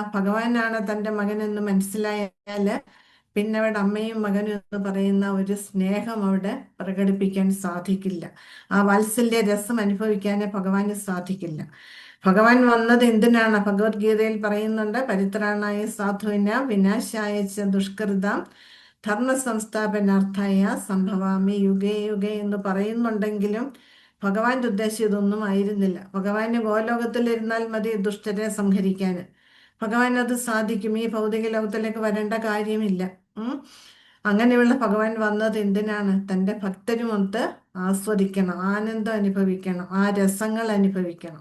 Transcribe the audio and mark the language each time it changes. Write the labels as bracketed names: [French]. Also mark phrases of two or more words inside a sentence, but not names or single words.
[Malayalam] ഭഗവാനാണ് തൻ്റെ മകൻ എന്ന് മനസ്സിലായാൽ പിന്നെ അവിടെ അമ്മയും മകനും എന്ന് പറയുന്ന ഒരു സ്നേഹം അവിടെ പ്രകടിപ്പിക്കാൻ സാധിക്കില്ല. ആ വാത്സല്യ രസം അനുഭവിക്കാനേ ഭഗവാന് സാധിക്കില്ല. ഭഗവാൻ വന്നത് എന്തിനാണ്? ഭഗവത്ഗീതയിൽ പറയുന്നുണ്ട്, [Sanskrit] परित्राणाय साधुविन विनाशाय च दुष्कृताम् धर्म संस्थापनार्थाय सम्भवामि युगे युगे [Malayalam] എന്ന് പറയുന്നുണ്ടെങ്കിലും ഭഗവാന്റെ ഉദ്ദേശം ഇതൊന്നും ആയിരുന്നില്ല. ഭഗവാന് ഗോലോകത്തിലിരുന്നാൽ മതി ദുഷ്ടരെ സംഹരിക്കാൻ. ഭഗവാൻ അത് സാധിക്കും. ഈ ഭൗതിക ലോകത്തിലേക്ക് വരേണ്ട കാര്യമില്ല. അങ്ങനെയുള്ള ഭഗവാൻ വന്നത് എന്തിനാണ്? തൻ്റെ ഭക്തരുമൊത്ത് ആസ്വദിക്കണം, ആനന്ദം അനുഭവിക്കണം, ആ രസങ്ങൾ അനുഭവിക്കണം.